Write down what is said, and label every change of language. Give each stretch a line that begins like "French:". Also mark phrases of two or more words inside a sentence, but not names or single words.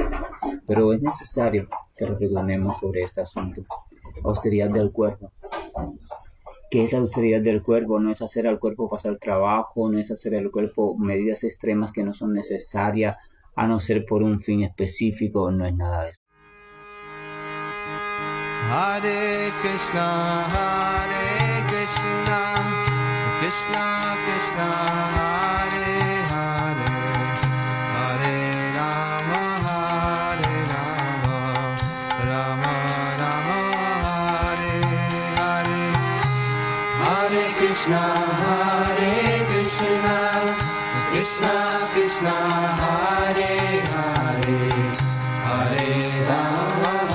Spanish: Pero es necesario que reflexionemos sobre este asunto. Austeridad del cuerpo. ¿Qué es la austeridad del cuerpo? No es hacer al cuerpo pasar trabajo, no es hacer al cuerpo medidas extremas que no son necesarias a no ser por un fin específico, no es nada de eso.
Sanskrit: हरे कृष्ण कृष्ण कृष्ण हरे हरे हरे राम, राम राम हरे हरे हरे कृष्ण कृष्ण कृष्ण हरे हरे हरे राम,